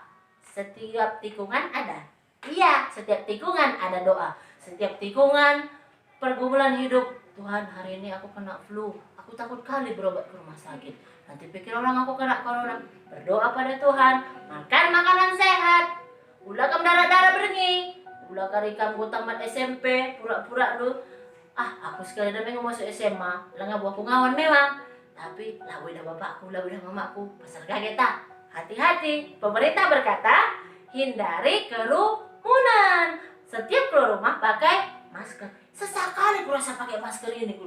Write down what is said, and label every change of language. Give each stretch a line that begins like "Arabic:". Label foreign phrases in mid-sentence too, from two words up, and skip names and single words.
Indonesian: Setiap tikungan ada. Iya, setiap tikungan ada doa. Setiap tikungan pergumulan hidup. Tuhan, hari ini aku kena flu. Aku takut kali berobat ke rumah sakit. Nanti pikir orang aku kena corona. Berdoa pada Tuhan, makan makanan sehat.
Batak Karo: Ulah kam darah-darah berengi. Ulah karikam ku tamat SMP, pura-pura lu.
Indonesian: Aku sekali dah mau masuk SMA.
Batak Karo: Lah ngabu aku ngawan
Indonesian: memang. Tapi lah udah bapakku, lah udah mamaku. Pasal kaget tak? Hati-hati. Pemerintah berkata, hindari kerumunan. Setiap keluar rumah pakai masker. Sesekali aku rasa pakai masker ini dulu.